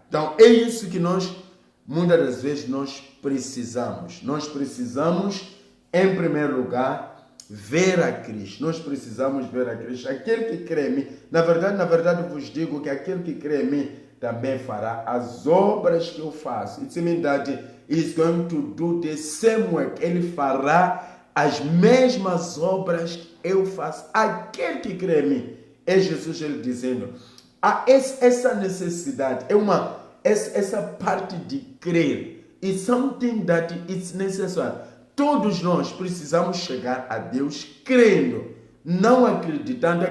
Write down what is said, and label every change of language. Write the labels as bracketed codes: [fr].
[pt] Então, é isso que muitas das vezes, nós precisamos. Nós precisamos, em primeiro lugar, ver a Cristo. Nós precisamos ver a Cristo. Aquele que crê em mim, na verdade, vos digo que aquele que crê em mim também fará as obras que eu faço. [en] It means that he is going to do the same work. [pt] Ele fará as mesmas obras que eu faço. Aquele que crê em mim, é Jesus ele dizendo, essa necessidade, essa parte de crer, [en] is something that is necessary. [pt] Todos nós precisamos chegar a Deus crendo, não acreditando.